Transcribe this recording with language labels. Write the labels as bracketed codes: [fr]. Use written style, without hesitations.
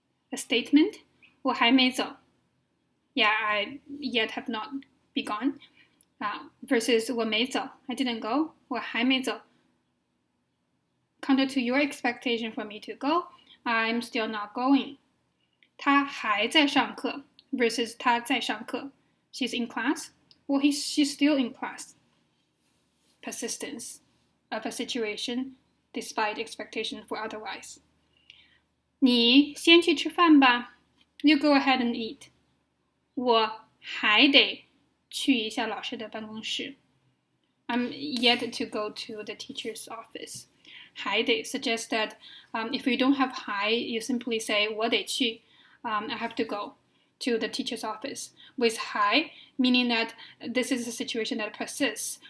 [en] A statement, [zh] 我还没走. [en] Yeah, I yet have not be gone. Versus [zh] 我没走, [en] I didn't go. [zh] 我还没走. [en] Counter to your expectation for me to go, I'm still not going. [zh] 他还在上课 versus 他在上课. [en] She's in class. Well, she's still in class. Persistence of a situation despite expectation for otherwise. [zh] 你先去吃饭吧. [en] You go ahead and eat. [zh] 我还得去一下老师的办公室. [en] I'm yet to go to the teacher's office. 还得 suggests that if you don't have 还, you simply say [zh] 我得去. [en] I have to go to the teacher's office. With 还, meaning that this is a situation that persists.